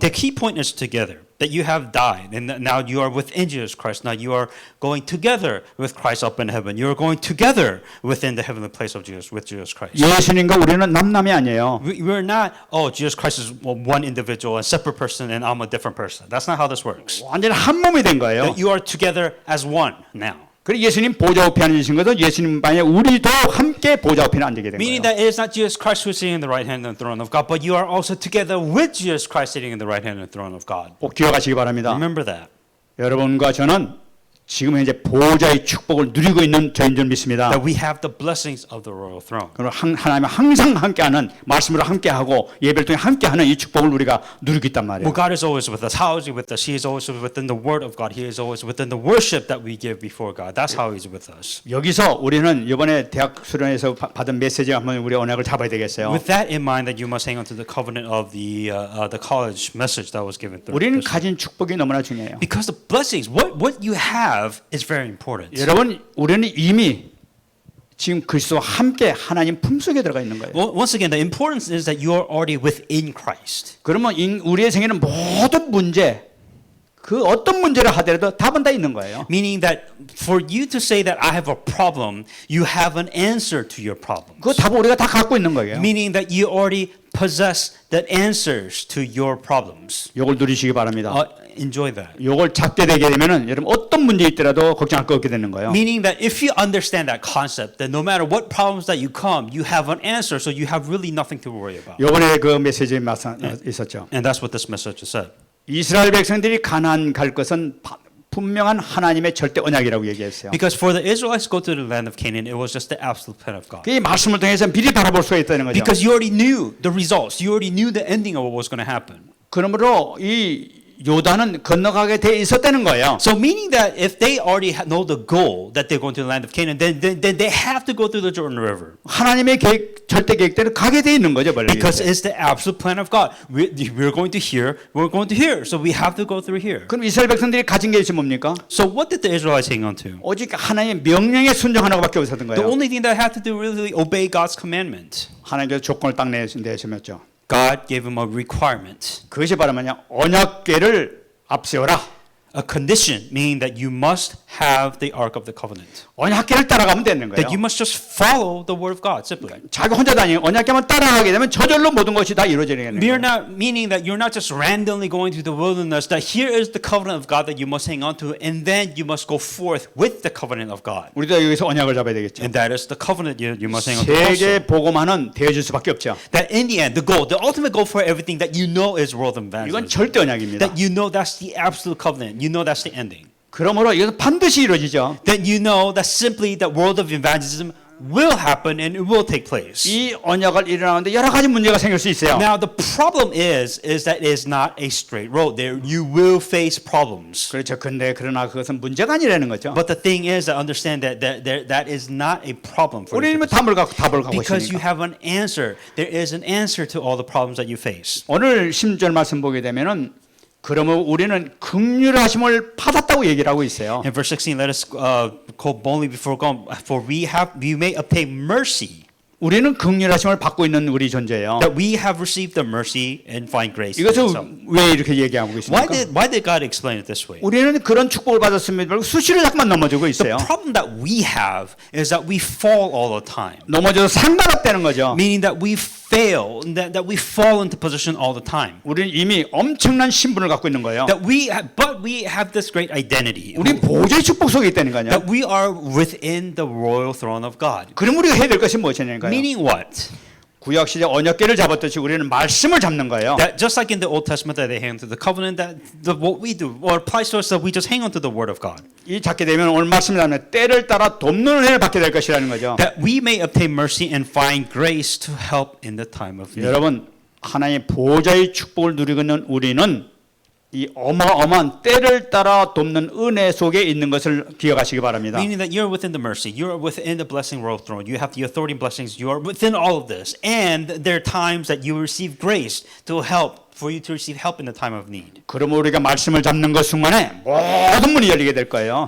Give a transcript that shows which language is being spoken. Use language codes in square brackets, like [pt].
[en] The key point is together. That you have died and that now you are within Jesus Christ. Now you are going together with Christ up in heaven. You are going together within the heavenly place of Jesus with Jesus Christ. [ko] 예수님과 우리는 남남이 아니에요. [en] We're not, oh, Jesus Christ is one individual, a separate person, and I'm a different person. That's not how this works. [ko] 완전히 한 몸이 된 거예요. [en] That you are together as one now. [ko] 그리고 예수님 보좌 우편에 앉으신 것은 예수님 반에 우리도 함께 보좌 우편에 앉게 된 [en] Meaning [ko] 거예요. [en] that it is not Jesus Christ who is sitting in the right hand of the throne of God, but you are also together with Jesus Christ sitting in the right hand of the throne of God. [ko] 꼭 기억하시기 바랍니다. [en] Remember that. [ko] 여러분과 저는 지금 현재 보좌의 축복을 누리고 있는 저인 줄 믿습니다. [en] That we have the blessings of the royal throne. [ko] 그리고 하나님과 항상 함께하는 말씀으로 함께하고 예배를 통해 함께하는 이 축복을 우리가 누리고 있단 말이에요. [en] Well, God is always with us. How is He with us? He is always within the Word of God. He is always within the worship that we give before God. That's how He's with us. [ko] 여기서 우리는 이번에 대학 수련회에서 받은 메시지 한번 우리 언약을 잡아야 되겠어요. [en] With that in mind, that you must hang on to the covenant of the college message that was given through. [ko] 우리는 가진 축복이 너무나 중요해요. [en] Because the blessings, what you have, is very important. [ko] 여러분, 우리는 이미 지금 그리스도와 함께 하나님 품속에 들어가 있는 거예요. [en] Well, once again, the importance is that you are already within Christ. [ko] 그러면 우리의 생에는 모든 문제, 그 어떤 문제를 하더라도 답은 다 있는 거예요. [en] Meaning that for you to say that I have a problem, you have an answer to your problem. [ko] 그 답을 우리가 다 갖고 있는 거예요. [en] Meaning that you already possess the answers to your problems. [ko] 이걸 누리시기 바랍니다. [en] Enjoy that. [ko] 이걸 잡게 되게 되면은 여러분 어떤 문제 있더라도 걱정할 거 없게 되는 거예요. [en] Meaning that if you understand that concept, then no matter what problems that you come, you have an answer, so you have really nothing to worry about. [ko] 이번에 그 메시지에 있었죠. [en] And that's what this message said. [ko] 이스라엘 백성들이 가나안 갈 것은 분명한 하나님의 절대 언약이라고 얘기했어요. [en] Because for the Israelites to go to the land of Canaan, it was just the absolute plan of God. [ko] 그 말씀을 통해서 미리 바라볼 수가 있다는 거죠. [en] Because you already knew the results, you already knew the ending of what was going to happen. [ko] 그러므로 이 요단은 건너가게 돼 있었다는 거예요. [en] So meaning that if they already know the goal that they're going to the land of Canaan, then they have to go through the Jordan River. [ko] 하나님의 계획, 절대 계획대로 가게 돼 있는 거죠, 원래. [en] Because it's the absolute plan of God. We're going to here, we're going to here, so we have to go through here. [ko] 그럼 이스라엘 백성들이 가진 게 뭡니까? [en] So what did the Israelites hang on to? [ko] 오직 하나님의 명령에 순종하는 것밖에 없었던 [en] The [ko] 거예요. [en] only thing that had to do really obey God's commandment. [ko] 하나님께서 조건을 딱 내셨죠. [en] God gave him a requirement. [ko] 그것이 바로 뭐냐? 언약궤를 앞세워라. [en] A condition, meaning that you must have the Ark of the Covenant. [ko] 언약궤를 따라가면 되는 거예요. [en] That you must just follow the word of God, simply. [ko] 자기 혼자 다니는 언약궤만 따라가게 되면 저절로 모든 것이 다 이루어지는 거예요. [en] Meaning that you're not just randomly going through the wilderness, that here is the covenant of God that you must hang on to, and then you must go forth with the covenant of God. [ko] 우리도 여기서 언약을 잡아야 되겠죠. [en] And that is the covenant you must hang on to [ko] 세계 [en] also. [ko] 복음화는 되어질 수밖에 없죠. [en] That in the end, the goal, the ultimate goal for everything that you know is world [ko] 이건 절대 언약입니다. [en] That you know that's the absolute covenant. You know that's the ending. [ko] 그러므로 이것은 반드시 이루어지죠. [en] Then you know that simply that world of evangelism will happen and it will take place. [ko] 이 언약을 일어나는데 여러 가지 문제가 생길 수 있어요. [en] Now the problem is that it is not a straight road. There you will face problems. [ko] 그렇죠. 근데 그러나 그것은 문제가 아니라는 거죠. [en] But the thing is, I understand that is not a problem for you. [ko] 우리는 답을 가고 [en] Because you [ko] 있으니까. [en] have an answer. There is an answer to all the problems that you face. [ko] 오늘 16절 말씀 보게 되면은 그러면 우리는 긍휼하심을 받았다고 얘기를 하고 있어요. [en] In verse 16, let us go boldly before God, for we may obtain mercy. [ko] 우리는 긍휼하심을 받고 있는 우리 존재예요. [en] That we have received the mercy and find grace. [ko] 이것을 [en] So, [ko] 왜 이렇게 얘기하고 있습니까? [en] why did God explain it this way? [ko] 우리는 그런 축복을 받았음에도 수시로 자꾸만 넘어지고 [en] The [ko] 있어요. [en] problem that we have is that we fall all the time. [ko] 넘어져서 상관없다는 거죠. [en] Meaning that we fail, that we fall into position all the time. [ko] 우리는 이미 엄청난 신분을 갖고 있는 거예요. [en] But we have this great identity. [ko] 우리 보좌의 축복 속에 있다니까요. [en] That we are within the royal throne of God. [ko] 그럼 우리가 해야 될 것이 무엇이냐니까요. [en] Meaning what? [ko] 구약 시대 언약궤를 잡았듯이 우리는 말씀을 잡는 거예요. [en] That just like in the Old Testament that they hang on to the covenant, what we do, or applies to us that we just hang on to the word of God. [ko] 이 잡게 되면 오늘 말씀을 하면 때를 따라 돕는 은혜를 받게 될 것이라는 거죠. [en] That we may obtain mercy and find grace to help in the time of need. [ko] 여러분 하나님의 보좌의 축복을 누리고 있는 우리는 이 어마어마한 때를 따라 돕는 은혜 속에 있는 것을 기억하시기 바랍니다. [en] Meaning that you're within the mercy, you're within the blessing royal throne, you have the authority and blessings, you are within all of this. And there are times that you receive grace to help, for you to receive help in the time of need. [ko] 그러면 우리가 말씀을 잡는 것 순간에 모든 문이 열리게 될 거예요.